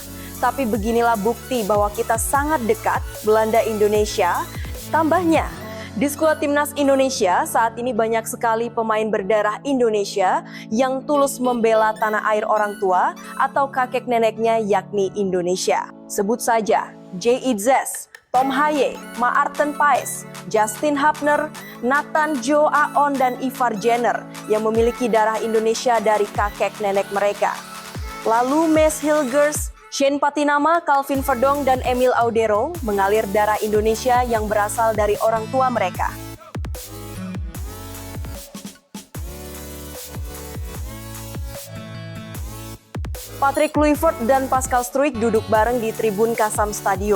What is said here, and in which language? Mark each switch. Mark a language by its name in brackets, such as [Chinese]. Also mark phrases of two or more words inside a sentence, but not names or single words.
[Indonesian] Tapi beginilah bukti bahwa kita sangat dekat, Belanda-Indonesia. Tambahnya, di skuad timnas Indonesia saat ini banyak sekali pemain berdarah Indonesia yang tulus membela tanah air orang tua atau kakek neneknya yakni Indonesia. Sebut saja Jay Itzes, Tom Haye, Maarten Paes, Justin Hapner, Nathan Joe Aon, dan Ivar Jenner yang memiliki darah Indonesia dari kakek nenek mereka. Lalu Mes Hilgers, Shane Patinama, Calvin Verdong, dan Emil Audero mengalir darah Indonesia yang berasal dari orang tua mereka. Patrick Kluivert dan Pascal Struijk duduk bareng di tribun Kasam Stadium.